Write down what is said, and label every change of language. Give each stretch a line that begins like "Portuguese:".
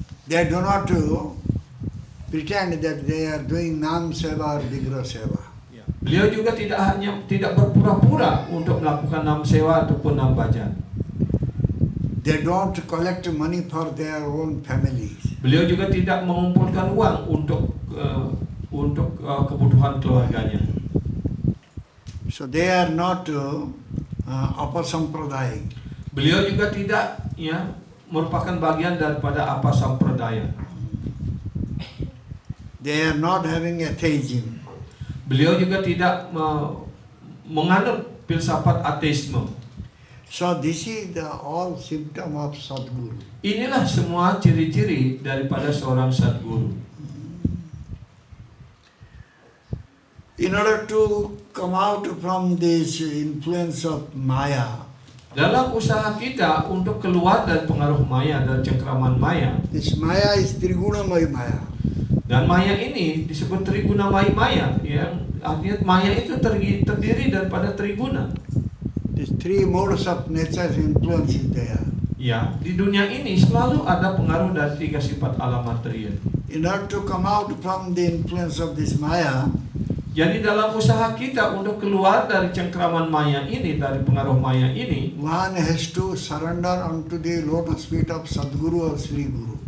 English: They do not pretend that they are doing nam seva or vigraha seva.
Indonesian: Beliau juga tidak berpura-pura untuk melakukan nam sewa ataupun nam bhajan.
English: They don't collect money for their own families.
Indonesian: Beliau juga tidak mengumpulkan uang untuk kebutuhan keluarganya.
English: So they are not apasampradaya.
Indonesian: Beliau juga tidak merupakan bagian daripada apa sampradaya.
English: They are not having atheism.
Indonesian: Beliau juga tidak menganut filsafat ateisme.
English: So this is the all symptom of Sadguru.
Indonesian: Inilah semua ciri-ciri daripada seorang Sadguru.
English: In order to come out from this influence of Maya,
Indonesian: Dalam usaha kita untuk keluar dari pengaruh Maya, dari cengkraman Maya,
English: this Maya is Trigunamaya Maya.
Indonesian: dan Maya ini disebut Trigunamaya Maya, yang artinya Maya itu terdiri daripada Triguna.
English: These three modes of nature influence is there.
Indonesian: Ya, di dunia ini selalu ada pengaruh dari tiga sifat alam material.
English: In order to come out from the influence of this Maya,
Indonesian: Jadi dalam usaha kita untuk keluar dari cengkraman Maya ini, dari pengaruh Maya ini,
English: one has to surrender unto the lotus feet of Sadguru or Sri Guru.